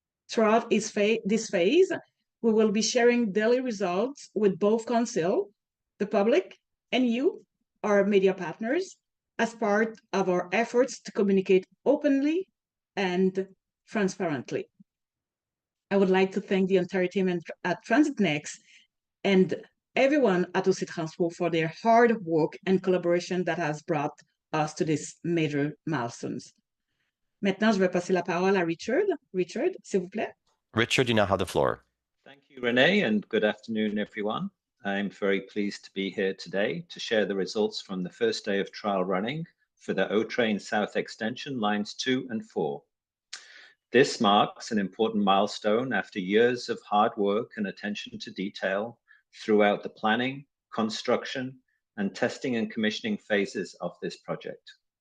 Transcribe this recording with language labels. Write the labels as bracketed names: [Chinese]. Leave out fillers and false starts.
[English] Throughout this phase, we will be sharing daily results with both Council, the public, and you, our media partners, as part of our efforts to communicate openly and transparently. I would like to thank the entire team at TransitNext and everyone at OC TRANSPO for their hard work and collaboration that has brought us to these major milestones. [French] Maintenant, je vais passer la parole à Richard. Richard, s'il vous plaît. [English] Richard, you now have the floor. Thank you, Renee, and good afternoon, everyone. I'm very pleased to be here today to share the results from the first day of trial running for the O-Train South Extension lines 2 and 4. This marks an important milestone after years of hard work and attention to detail throughout the planning, construction, and testing and commissioning phases of this project.